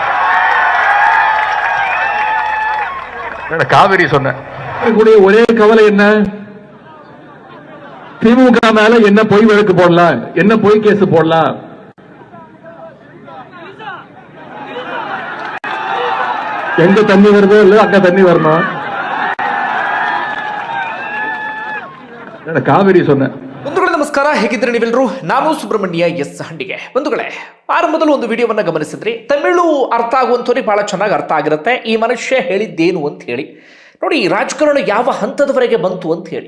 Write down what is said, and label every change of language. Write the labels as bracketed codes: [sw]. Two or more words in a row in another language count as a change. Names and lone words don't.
[ta] காவிரி சொன்ன ஒரே கவலை என்ன? திமுக மேல என்ன பொய் வழக்கு போடலாம், என்ன பொய் கேஸ் போடலாம். எங்க தண்ணி வருதோ இல்ல அங்க தண்ணி வரணும். [kn] ಕಾವೇರಿ ಸೊನ್ನೆ. ಬಂಧುಗಳೇ ನಮಸ್ಕಾರ, ಹೇಗಿದ್ರೆ ನೀವೆಲ್ಲರೂ? ನಾನು ಸುಬ್ರಹ್ಮಣ್ಯ ಎಸ್ ಹಂಡಿಗೆ. ಬಂಧುಗಳೇ, ಆರಂಭದಲ್ಲಿ ಒಂದು ವಿಡಿಯೋವನ್ನ ಗಮನಿಸಿದ್ರಿ. ತಮಿಳು ಅರ್ಥ ಆಗುವಂಥವ್ರಿಗೆ ಬಹಳ ಚೆನ್ನಾಗಿ ಅರ್ಥ ಆಗಿರುತ್ತೆ ಈ ಮನುಷ್ಯ ಹೇಳಿದ್ದೇನು ಅಂತ ಹೇಳಿ. ನೋಡಿ, ರಾಜಕಾರಣ ಯಾವ ಹಂತದವರೆಗೆ ಬಂತು ಅಂತ ಹೇಳಿ.